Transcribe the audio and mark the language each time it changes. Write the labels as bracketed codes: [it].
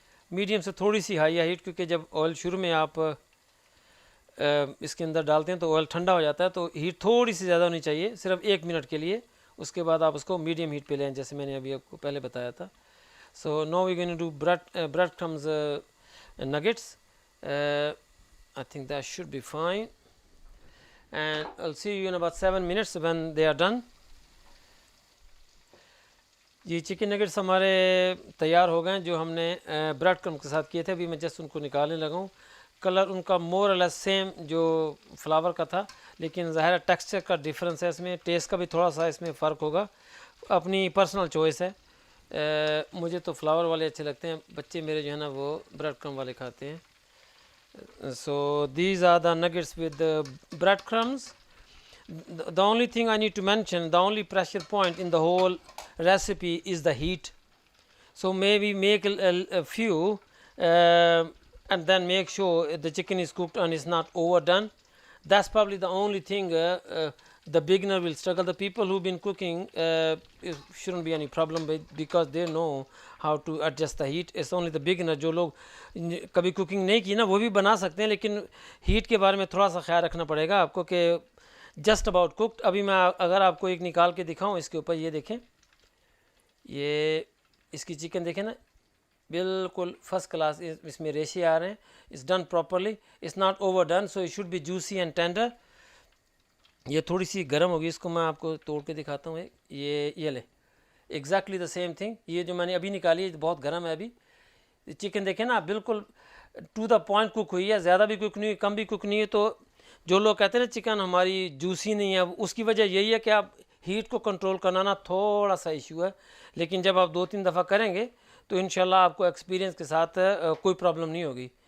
[ur] Medium سے تھوڑی سی high heat, کیونکہ جب آئل شروع میں آپ اس کے اندر ڈالتے ہیں تو آئل ٹھنڈا ہو جاتا ہے، تو ہیٹ تھوڑی سی زیادہ ہونی چاہیے، صرف 1 منٹ کے لیے. اس کے بعد آپ اس کو میڈیم ہیٹ پہ لیں، جیسے میں نے ابھی آپ کو پہلے بتایا تھا. [en] So now we going to do bread crumbs nuggets. I think that should be fine, and I'll see you in about 7 minutes when they are done. [ur] یہ چکن نگٹس ہمارے تیار ہو گئے جو ہم نے بریڈ کرم کے ساتھ کیے تھے. ابھی میں جسٹ ان کو نکالنے لگا ہوں. کلر ان کا [en] more اور less same [ur] جو فلاور کا تھا، لیکن ظاہر ہے ٹیکسچر کا ڈیفرنس ہے، اس میں ٹیسٹ کا بھی تھوڑا سا اس میں فرق ہوگا. اپنی پرسنل چوائس ہے. مجھے تو فلاور والے اچھے لگتے ہیں، بچے میرے جو ہے نا وہ بریڈ کرم والے کھاتے ہیں. [en] So these are the nuggets with bread crumbs. The only thing I need to mention, the only pressure point in the whole recipe is the heat. So maybe make a few and then make sure the chicken is cooked and is not overdone. That's probably the only thing the beginner will struggle. The people who've been cooking, it shouldn't be any problem because they know how to adjust the heat. It's only the beginner. [ur] جو لوگ کبھی cooking نہیں کی نا وہ بھی بنا سکتے ہیں، لیکن ہیٹ کے بارے میں تھوڑا سا خیال رکھنا پڑے گا آپ کو کہ [en] Just about cooked. [ur] ابھی میں اگر آپ کو ایک نکال کے دکھاؤں اس کے اوپر، یہ دیکھیں، یہ اس کی چکن دیکھیں نا، بالکل فرسٹ کلاس. اس میں ریشے آ رہے ہیں. [en] It's done properly, it's not overdone, so it should be juicy and tender. [ur] یہ تھوڑی سی گرم ہوگی، اس کو میں آپ کو توڑ کے دکھاتا ہوں. [en] یہ لے exactly the same thing. [ur] یہ جو میں نے ابھی نکالی ہے بہت گرم ہے. ابھی چکن دیکھیں نا بالکل ٹو دا پوائنٹ کوک ہوئی ہے، زیادہ بھی کوک نہیں ہوئی، کم بھی کوک نہیں ہے. تو جو لوگ کہتے ہیں نا چکن ہماری جوسی نہیں ہے، اس کی وجہ یہی ہے کہ آپ ہیٹ کو کنٹرول کرنا نا تھوڑا سا ایشو ہے. لیکن جب آپ 2-3 دفعہ کریں گے تو انشاءاللہ آپ کو ایکسپیرینس کے ساتھ کوئی پرابلم نہیں ہوگی.